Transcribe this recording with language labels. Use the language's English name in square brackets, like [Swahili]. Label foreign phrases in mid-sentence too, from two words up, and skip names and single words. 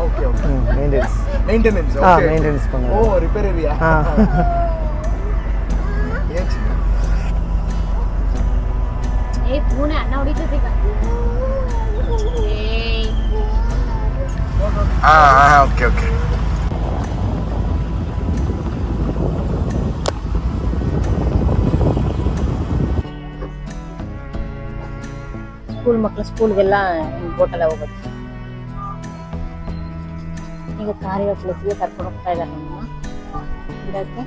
[Tamil] மெயின்டெனன்ஸ் பண்ண. [English] repair area. [Tamil] பூனை அண்ணா ஓடிட்டு இருக்காங்க. ஓகே [Kannada] ಸ್ಕೂಲ್ ಮಕ್ಕಳು ಸ್ಕೂಲ್ಗೆಲ್ಲ ಬೋಟಲ್ಲಿ ಹೋಗೋದು. ಈಗ ಕಾರ್ಯ ಪ್ಲೇಸ್ಗೆ ಕರ್ಕೊಂಡು ಹೋಗ್ತಾ ಇದ್ದಾರೆ ನಮ್ಮನ್ನ ಗಿಡಕ್ಕೆ.